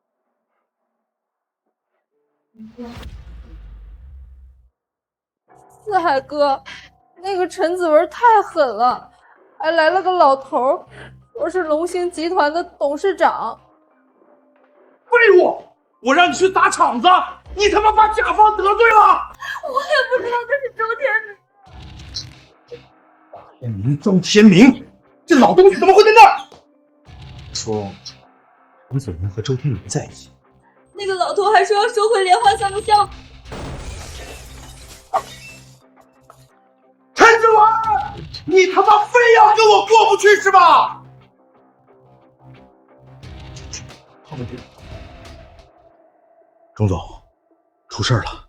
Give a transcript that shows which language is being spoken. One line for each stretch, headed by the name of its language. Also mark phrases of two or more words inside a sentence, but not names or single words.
Chinese: 四海哥，那個陳子文太狠了，還來了個老頭，說是龍興集團的董事長。廢物！我讓你去砸場子，你他媽把甲方得罪了！我也不知道這是周天明。周天明，這老東西怎麼會在那兒？說陳子文和周天明在一起。那個老頭還說要收回蓮花巷的項目。陳子文，你他媽非要跟我過不去是吧？鍾總，出事了。